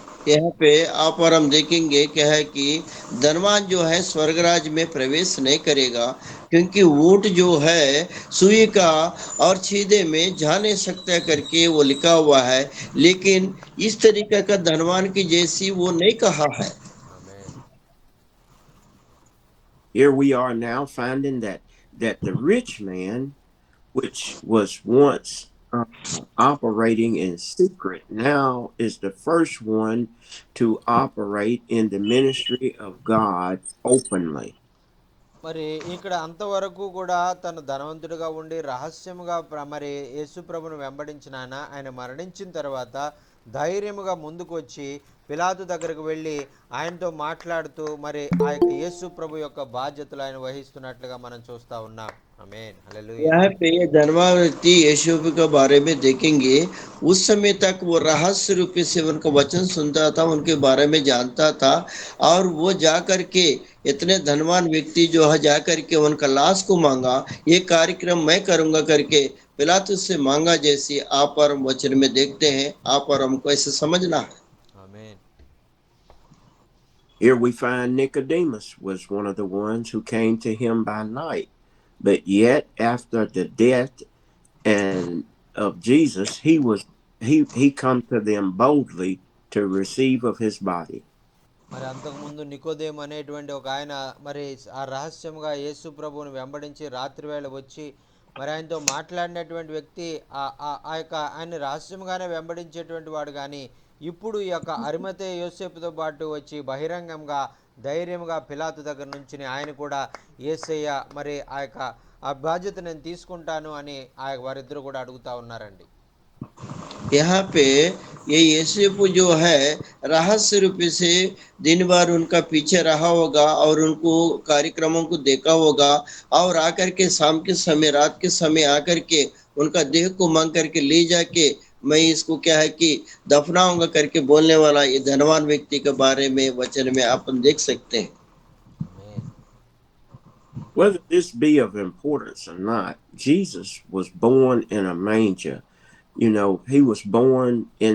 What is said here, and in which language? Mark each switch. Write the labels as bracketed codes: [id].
[hi] यहाँ पे आप और हम देखेंगे क्या है कि धनवान जो है स्वर्गराज में प्रवेश नहीं करेगा, क्योंकि ऊंट जो है सुई का और छीदे में जा नहीं सकता करके वो लिखा हुआ है, लेकिन इस तरीके का धनवान की जैसी वो नहीं कहा है. [en] Here we are now finding that the rich man, which was once operating in secret, now is the first one to operate in the ministry of God openly. [te] మరి ఇక్కడ అంతవరకు కూడా తను ధనవంతుడిగా ఉండి రహస్యముగా మరి యేసు ప్రభును వెంబడించిన ఆయన మరణించిన తర్వాత ధైర్యముగా ముందుకు వచ్చి పిలాతు దగ్గరకు వెళ్ళి ఆయనతో మాట్లాడుతూ మరి ఆ యొక్క యేసు ప్రభు యొక్క బాధ్యతలు ఆయన వహిస్తున్నట్లుగా మనం చూస్తూ ఉన్నాం. [hi] यहाँ पे ये धनवान व्यक्ति यीशु के बारे में देखेंगे, उस समय तक वो रहस्य रूपी से उनका वचन सुनता था, उनके बारे में जानता था, और वो जा करके इतने धनवान व्यक्ति जो है जा करके उनका लाश को मांगा, ये कार्यक्रम मैं करूंगा करके पिलातुस से मांगा, जैसे आप और हम वचन में देखते हैं. आप और हमको ऐसे समझना है. [en] Here we find Nicodemus was one of the ones who came to him by night. But yet, after the death and of Jesus, he come to them boldly to receive of his body. [te] మరి అంతకుముందు నికోదేము అనేటువంటి ఒక ఆయన మరి ఆ రహస్యంగా యేసు ప్రభువుని వెంబడించి రాత్రి వేళ వచ్చి మరి ఆయనతో మాట్లాడినటువంటి వ్యక్తి ఆ యొక్క ఆయన రహస్యంగానే వెంబడించేటువంటి వాడు, కానీ ఇప్పుడు ఈ యొక్క అరిమతయి యోసేపుతో పాటు వచ్చి బహిరంగంగా ధైర్యంగా పిలాతు దగ్గర నుంచి ఆయన కూడా యేసయ్య మరి ఆ యొక్క ఆ బాధ్యత నేను తీసుకుంటాను అని వారిద్దరు కూడా అడుగుతా ఉన్నారండి. [hi] यहाँ पे ये यीशु जो है रहस्य रूपी से दिन भर उनका पीछे रहा होगा और उनको कार्यक्रमों को देखा होगा, और आकर के शाम के समय रात के समय आकर के उनका देह को मांग करके ले जाके मैं इसको क्या है कि दफनाऊंगा करके बोलने वाला ये धनवान व्यक्ति के बारे में वचन में अपन देख सकते हैं. [en] Whether this be of importance or not, Jesus was born in a manger. You know, he was born